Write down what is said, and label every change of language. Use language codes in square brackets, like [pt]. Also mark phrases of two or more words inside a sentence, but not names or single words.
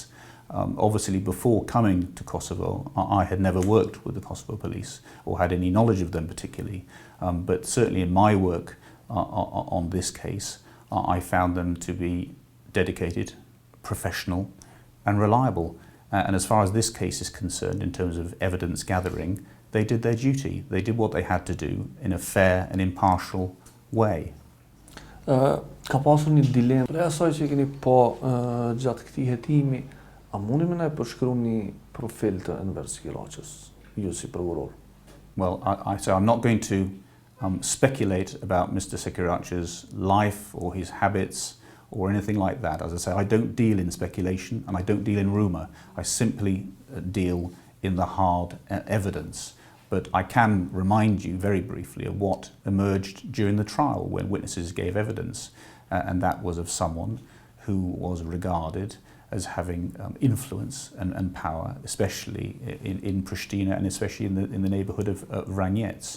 [en] Obviously, before coming to Kosovo, I had never worked with the Kosovo police or had any knowledge of them particularly, but certainly in my work on this case, I found them to be dedicated, professional and reliable. And as far as this case is concerned, in terms of evidence gathering, they did their duty. They did what they had to do in a fair and impartial way. [sq] Ka pasur një dilemë. Për asaj që keni gjatë këtij hetimi, a mundi më na përshkruani një profil të Enver Sekiraqës, ju si prokuror? [en] Well, I'm not going to speculate about Mr. Sekiraq's life or his habits or anything like that. As I say, I don't deal in speculation and I don't deal in rumour. I simply deal in the hard evidence. But I can remind you very briefly of what emerged during the trial when witnesses gave evidence, and that was of someone who was regarded as having influence and power, especially in Pristina and especially in the neighbourhood of Vranjec.